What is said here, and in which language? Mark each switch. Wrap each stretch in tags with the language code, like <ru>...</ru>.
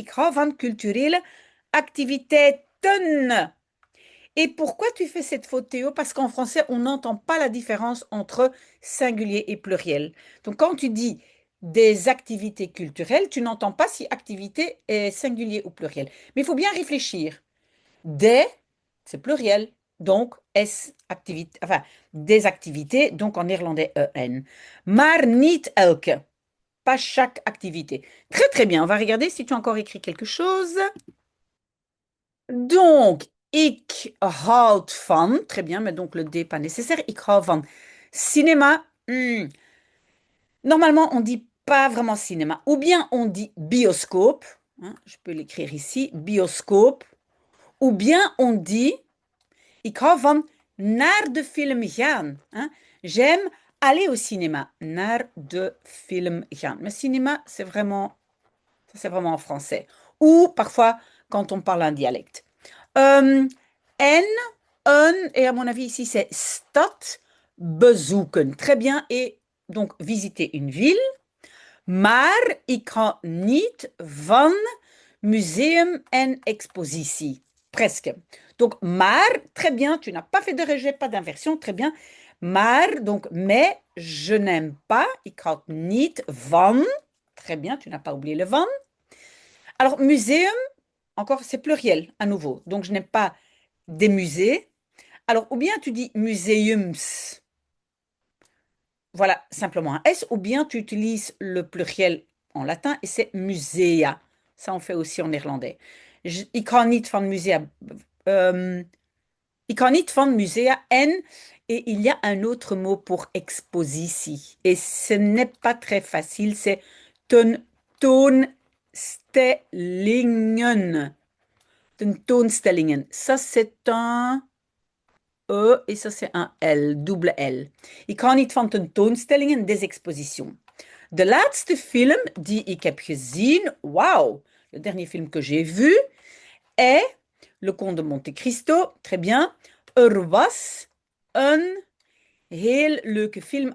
<nl>Ik hou van culturele activiteiten.</nl> <fr>Et pourquoi tu fais cette faute, Théo? Parce qu'en français, on n'entend pas la différence entre singulier et pluriel. Donc, quand tu dis des activités culturelles, tu n'entends pas si activité est singulier ou pluriel. Mais il faut bien réfléchir. Des, c'est pluriel. Donc, S, activité, enfin, des activités, donc en néerlandais EN.</fr> <nl>Maar niet elke.</nl> <fr>Pas chaque activité. Très, très bien. On va regarder si tu as encore écrit quelque chose. Donc,</fr> <nl>ik houd van,</nl> <fr>très bien, mais donc le D pas nécessaire.</fr> <nl>Ik hou van cinéma,</nl> <fr>Hmm. Normalement, on dit pas vraiment cinéma. Ou bien on dit bioscope. Hein, je peux l'écrire ici, bioscope. Ou bien on dit,</fr> <nl>ik hou van naar de film gaan.</nl> <fr>Hein. J'aime aller au cinéma.</fr> <nl>Naar de film gaan.</nl> <fr>Mais cinéma, c'est vraiment en français. Ou parfois quand on parle un dialecte. En, een, et à mon avis ici c'est</fr> <nl>stad bezoeken.</nl> <fr>Très bien. Et donc visiter une ville.</fr> <nl>Maar ik hou niet van museum en expositie.</nl> <fr>Presque. Donc,</fr> <nl>maar,</nl> <fr>très bien, tu n'as pas fait de rejet, pas d'inversion, très bien. Maar, donc, mais, je n'aime pas,</fr> <nl>ik hou niet van.</nl> <fr>Très bien, tu n'as pas oublié le van. Alors, muséum, encore, c'est pluriel, à nouveau. Donc, je n'aime pas des musées. Alors, ou bien tu dis museums. Voilà, simplement un S, ou bien tu utilises le pluriel en latin et c'est musea. Ça, on fait aussi en néerlandais.</fr> <nl>Ik hou niet van musea. Ik hou niet van musea en,</nl> <fr>et il y a un autre mot pour expositie. Et ce n'est pas très facile, c'est tentoonstellingen. Tentoonstellingen. Ça, c'est un E et ça, c'est un L, double L.</fr> <nl>Ik hou niet van tentoonstellingen,</nl> <fr>des expositions.</fr> <nl>De laatste film die ik heb gezien, wauw,</nl> <fr>le dernier film que j'ai vu est Le Comte de Monte Cristo, très bien.</fr> <nl>Er was een heel leuke film.</nl>